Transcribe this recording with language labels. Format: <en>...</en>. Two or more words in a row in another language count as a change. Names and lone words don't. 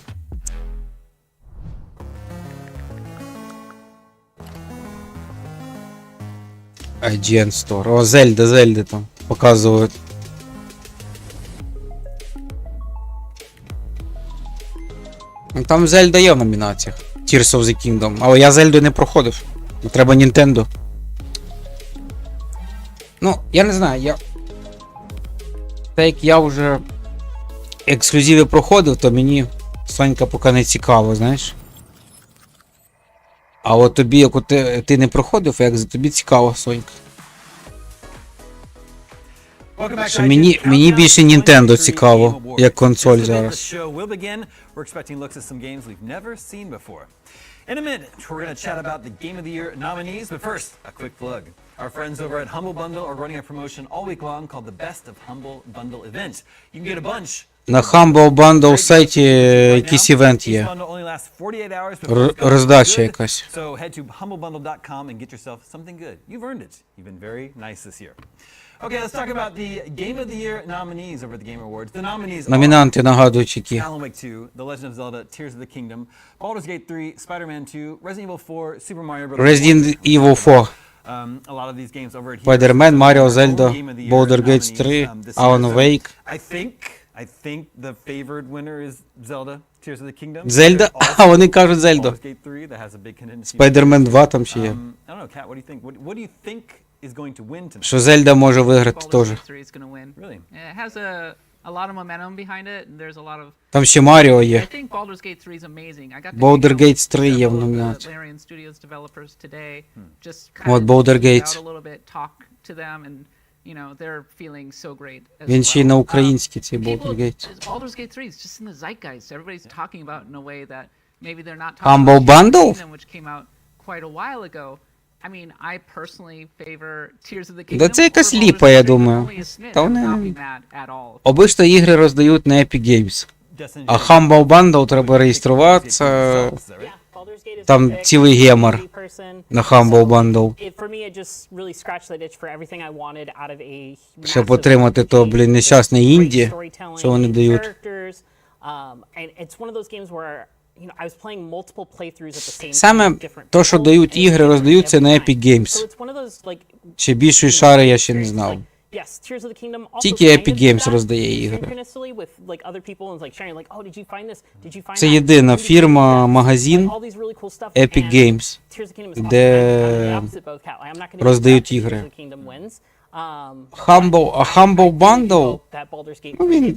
<en>IGN Store.</en> <uk>О, Зельда там показують. Там Зельда є в номінаціях.</uk> <en>Tears of the Kingdom.</en> <uk>Але я Зельду не проходив. Треба Nintendo. Ну, я не знаю, так як я вже ексклюзиви проходив, то мені Сонька поки не цікаво, знаєш. А от тобі, як ти не проходив, як за тобі цікаво, Сонька. Що мені більше Nintendo цікаво, як консоль зараз.</uk> <en>In a minute, we're going to chat about the Game of the Year nominees, but first, a quick plug. Our friends over at Humble Bundle are running a promotion all week long called the Best of Humble Bundle Event. You can get a bunch.</en> <uk>На Humble Bundle сайті якийсь івент є. Роздача якась.</uk> <en>So head to humblebundle.com and get yourself something good. You've earned it. You've been very nice this year. Okay, let's talk about the Game of the Year nominees over at the Game Awards. The nominees</en> <uk>Номінанти нагадують які.</uk> <en>Alan Wake 2, The Legend of Zelda, Tears of the Kingdom, Baldur's Gate 3, Spider-Man 2, Resident Evil 4, Super Mario Bros. Resident Evil 4. A lot of these games over here. Spider-Man, Mario, Zelda, Baldur's Gate 3, Alan Wake. I think the favored winner is Zelda, Tears of the Kingdom.</en> <uk>Зельда? А, вони кажуть Зельда.</uk> <en>Baldur's Gate 3, that has a big contingency.</en> <uk>Spider-Man 2 там ще є.</uk> <en>I don't know, Kat, what do you think? What do you think is going to win tonight?</en> <uk>Що Зельда може виграти теж.</uk> <en>Really? It has a lot of momentum behind it. There's a lot of.</en> <uk>Там ще Маріо є.</uk> <en>I think Baldur's Gate 3 is amazing. I got to</en> <uk>Baldur's Gate 3 є в номінації.</uk> <en>Larian Studios developers today. Just</en> <uk>От</uk> <en>kind of Baldur's Gate. out a little bit, talk to them, and you know they're feeling so great.</en> <uk>Він ще й на українській цей Baldur's Gate.</uk> <en>Baldur's Gate 3 is just in the zeitgeist. Everybody's talking about it in a way that maybe they're not talking Humble about Bundle? Kingdom, which came out quite a while ago. I mean, I personally favor Tears of the Kingdom.</en> <uk>Да це якась ліпа, я думаю. Та вони... Обично ігри роздають на Epic Games. А Humble Bundle треба реєструватися. Там цілий гемор на Humble Bundle. Щоб отримати то, блін, нещасне інді, що вони дають. Саме то, що дають ігри, роздаються на Epic Games. Ще більшої шари я ще не знав.</uk> <en>Yes, Tears of the Kingdom also</en> <uk>Тільки</uk> <en>kind</en> <uk>Epic</uk> <en>of</en> <uk>Games</uk> <en>did that</en> <uk>роздає ігри.</uk> <en>synchronously with like other people and like sharing like, oh, did you find this? Did you find</en> <uk>Це</uk> <en>that?</en> <uk>єдина</uk> <en>Did you</en> <uk>фірма,</uk> <en>find that?</en> <uk>магазин</uk> <en>All these really cool stuff.</en> <uk>Epic</uk> <en>And Games, Tears of the Kingdom is</en> <uk>де</uk> <en>kind of the opposite both cat. I'm not gonna</en> <uk>роздають</uk> <en>say that</en> <uk>ігри.</uk> <en>Tears of the Kingdom wins.</en> <uk>Humble Bundle,</uk> <en>That Baldur's Gate</en> <uk>ну,</uk> <en>3</en> <uk>він,</uk>